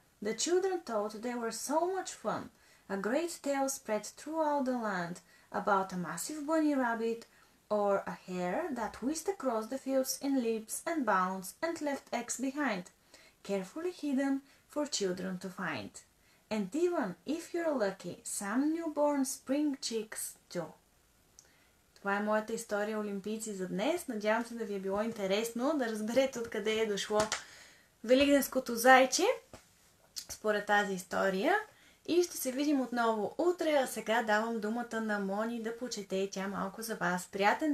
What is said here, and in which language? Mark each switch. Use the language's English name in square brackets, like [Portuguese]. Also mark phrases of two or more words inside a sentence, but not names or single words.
[English] The children thought they were so much fun. A great tale spread throughout the land about a massive bunny rabbit, or a hare that whisked across the fields in leaps and bounds and left eggs behind, carefully hidden for children to find. And even, if you're lucky, some newborn spring chicks too. [Bulgarian] Това е моята история Олимпийци за днес. Надявам се да ви е било интересно да разберете откъде е дошло великденското зайче според тази история. И ще се видим отново утре, а сега давам думата на Мони да почете тя малко за вас.